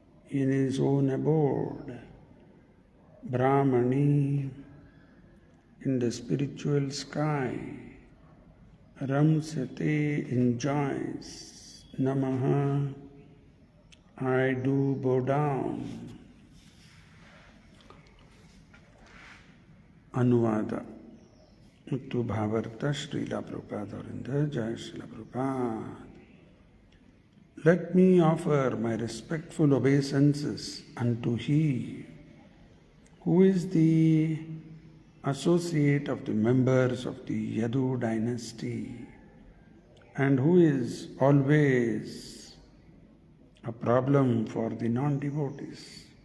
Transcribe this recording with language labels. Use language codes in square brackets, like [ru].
[en] in his own abode, Brahmani in the spiritual sky, Ramsate enjoys, Namaha I do bow down. [kn] ಅನುವಾದ ಮತ್ತು ಭಾವಾರ್ಥ ಶ್ರೀಲ ಪ್ರಭುಪಾದ ಅವರಿಂದ. ಜಯ Srila Prabhupada. [en] Let me offer my respectful obeisances unto He who is the associate of the members of the Yadu dynasty and who is always a problem for the non-devotees.